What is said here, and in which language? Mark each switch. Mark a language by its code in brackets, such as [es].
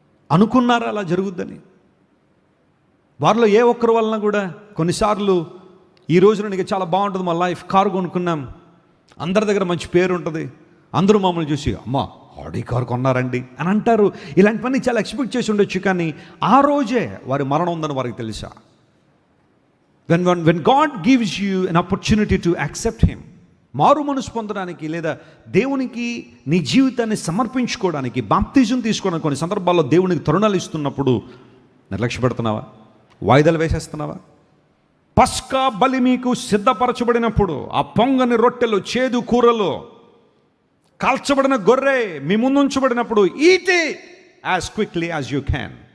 [te] అనుకున్నారా అలా జరుగుద్దని? వారిలో ఏ ఒక్కరి వలన కూడా కొన్నిసార్లు ఈ రోజున నీకు చాలా బాగుంటుంది మా లైఫ్, కారు కొనుక్కున్నాం, అందరి దగ్గర మంచి పేరు ఉంటుంది, అందరూ మమ్మల్ని చూసి అమ్మా ఆడి కారు కొన్నారండి అని అంటారు. ఇలాంటి పని చాలా ఎక్స్పెక్ట్ చేసి ఉండొచ్చు, కానీ ఆ రోజే వారి మరణం ఉందని వారికి తెలుసా? [en] When God gives you an opportunity to accept Him, [te] మారు మనసు పొందడానికి లేదా దేవునికి నీ జీవితాన్ని సమర్పించుకోవడానికి, బాప్తిజం తీసుకోవడానికి కొన్ని సందర్భాల్లో దేవునికి తరుణాలు ఇస్తున్నప్పుడు నిర్లక్ష్య పెడుతున్నావా? వాయిదాలు వేసేస్తున్నావా? పస్కా బలి మీకు సిద్ధపరచబడినప్పుడు ఆ పొంగని రొట్టెలు, చేదు కూరలు, కాల్చబడిన గొర్రె మీ ముందు ఉంచబడినప్పుడు [en] Eat it as quickly as you can.